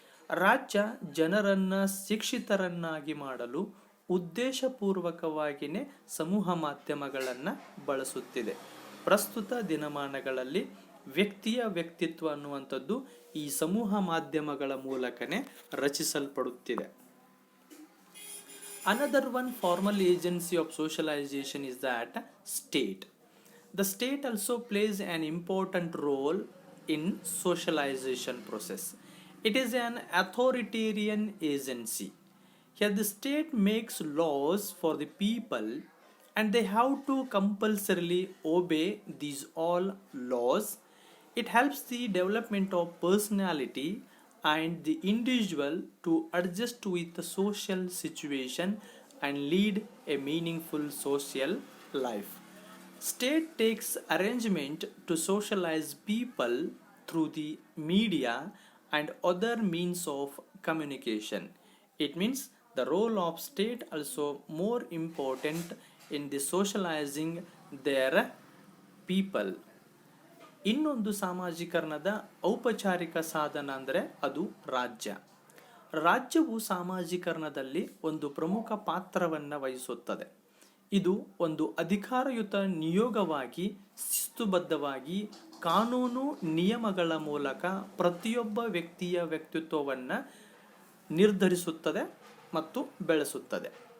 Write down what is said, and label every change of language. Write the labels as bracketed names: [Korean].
[Kannada] ರಾಜ್ಯ ಜನರನ್ನು ಶಿಕ್ಷಿತರನ್ನಾಗಿ ಮಾಡಲು ಉದ್ದೇಶಪೂರ್ವಕವಾಗಿಯೇ ಸಮೂಹ ಮಾಧ್ಯಮಗಳನ್ನು ಬಳಸುತ್ತಿದೆ. ಪ್ರಸ್ತುತ ದಿನಮಾನಗಳಲ್ಲಿ ವ್ಯಕ್ತಿಯ ವ್ಯಕ್ತಿತ್ವ ಅನ್ನುವಂಥದ್ದು ಈ ಸಮೂಹ ಮಾಧ್ಯಮಗಳ ಮೂಲಕನೇ ರಚಿಸಲ್ಪಡುತ್ತಿದೆ. [English] Another one formal agency of socialization is that state. The state also plays an important role in socialization process. It is an authoritarian agency. Here the state makes laws for the people and they have to compulsorily obey these all laws. It helps the development of personality and the individual to adjust with the social situation and lead a meaningful social life. State takes arrangement to socialize people through the media and other means of communication. It means the role of state also more important in the socializing their people. [Kannada] ಇನ್ನೊಂದು ಸಾಮಾಜೀಕರಣದ ಔಪಚಾರಿಕ ಸಾಧನ ಅಂದರೆ ಅದು ರಾಜ್ಯ. ರಾಜ್ಯವು ಸಾಮಾಜೀಕರಣದಲ್ಲಿ ಒಂದು ಪ್ರಮುಖ ಪಾತ್ರವನ್ನು ವಹಿಸುತ್ತದೆ. ಇದು ಒಂದು ಅಧಿಕಾರಯುತ ನಿಯೋಗವಾಗಿ ಶಿಸ್ತುಬದ್ಧವಾಗಿ ಕಾನೂನು ನಿಯಮಗಳ ಮೂಲಕ ಪ್ರತಿಯೊಬ್ಬ ವ್ಯಕ್ತಿಯ ವ್ಯಕ್ತಿತ್ವವನ್ನು ನಿರ್ಧರಿಸುತ್ತದೆ ಮತ್ತು ಬೆಳೆಸುತ್ತದೆ.